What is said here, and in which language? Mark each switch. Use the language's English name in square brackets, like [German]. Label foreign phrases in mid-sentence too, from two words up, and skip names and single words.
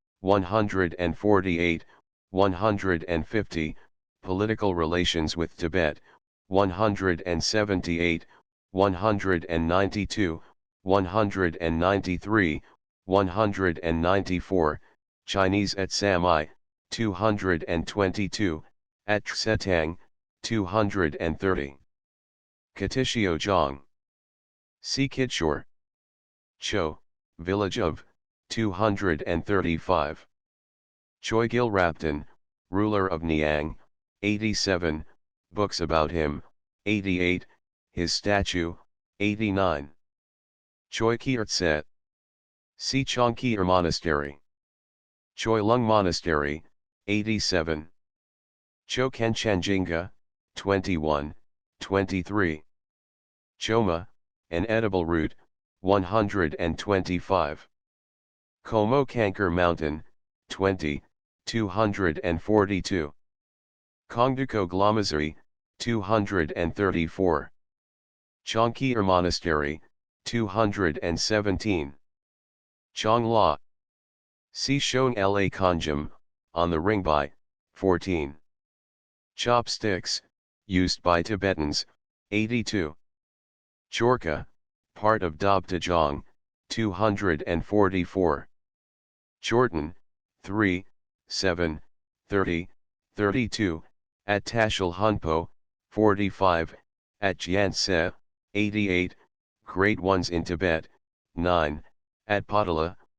[English] 148, 150, political relations with Tibet, 178, 192, 193, 194, Chinese at Samai, 222, at Tsetang, 230. Katishio Zhang. Si Kitshore. Cho, village of, 235. Choigil Raptan, ruler of Niang, 87, books about him, 88, his statue, 89. Choi Kirtset. Si Chongkir Monastery. Choi Lung Monastery, 87. Cho Kenchanjinga, 21, 23. Choma, an edible root, 125. Como Kankar Mountain, 20, 242. Kongduko Glamazari, 234. Chongkir Monastery, 217. Chongla. Si Shong La Kanjam, on the Ringbai, 14. Chopsticks, used by Tibetans, 82. Chorka, part of Dobtajong, 244. Chorten, 3, 7, 30, 32, at Tashil Hunpo, 45, at Jianse, 88, Great Ones in Tibet, 9, at Potala,